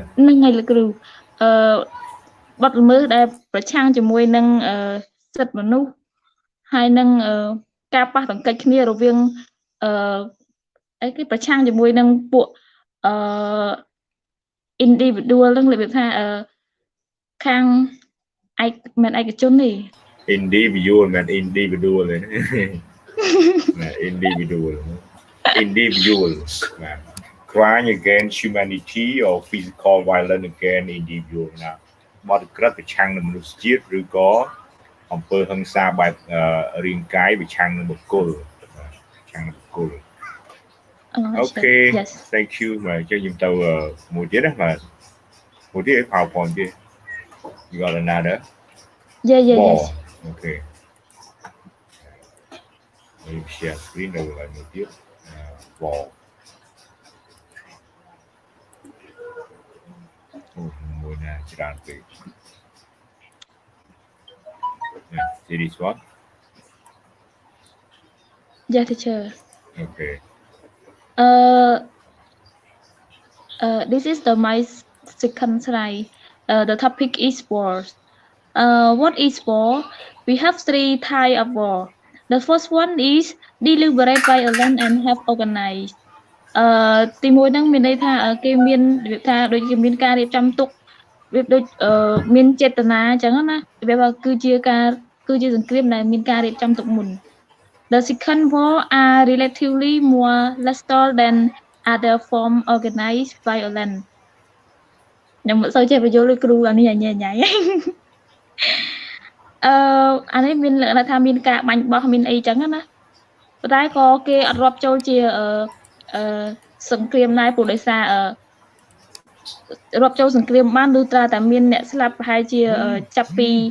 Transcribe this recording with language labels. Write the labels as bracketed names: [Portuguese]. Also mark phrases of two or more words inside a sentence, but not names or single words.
[Khmer] ហ្នឹងហើយលោកគ្រូបទល្មើសដែលប្រឆាំងជាមួយនឹងសិទ្ធិមនុស្សហើយនឹងការប៉ះទង្គិចគ្នារវាងអីគេប្រឆាំងជាមួយនឹងពួកindividual ហ្នឹងរបៀបថាខាងមិនឯកជនទេ individual មែន individual ទេ [English] individuals crime against humanity or physical violence against individual [Khmer] ណាបទក្រិតប្រឆាំងនឹងមនុស្សជាតិឬក៏អំពើហិង្សាបែបរាងកាយប្រឆាំងនឹងបុគ្គល Okay [English] yes. Thank you [Khmer] បាទចុះយើងទៅមួយទៀតណាបាទមួយទៀត PowerPoint ទៀត [English] You got another Yeah ball. yes Okay Let me share screen [Khmer] ទៅlạiមួយទៀត [English] ball [Khmer] មួយណាច្រើនពេក [English] See this one yeah teacher Okay this is my second slide. The topic is war. What is war? We have three types of war. The first one is deliberate violence and have organized. [Khmer] ទីមួយហ្នឹងមានន័យថាគេមានរបៀបថាដូចគេមានការរៀបចំទុករបៀបដូចមានចេតនាអញ្ចឹងណារបៀបថាគឺជាសង្គ្រាមដែលមានការរៀបចំទុកមុន [English] The second war are relatively more lethal than other form organized violence [Khmer] ខ្ញុំមិនសូវចេះបញ្យល់ដូចគ្រូអានេះញ៉ៃញ៉ៃ អានេះមានលក្ខណៈថាមានការបាញ់បោះមានអីចឹងណាប៉ុន្តែក៏គេអត់រាប់ចូលជាសង្គ្រាមដែរព្រោះដោយសាររាប់ចូលសង្គ្រាមបានលុះត្រាតែមានអ្នកស្លាប់ប្រហែលជាចាប់ពី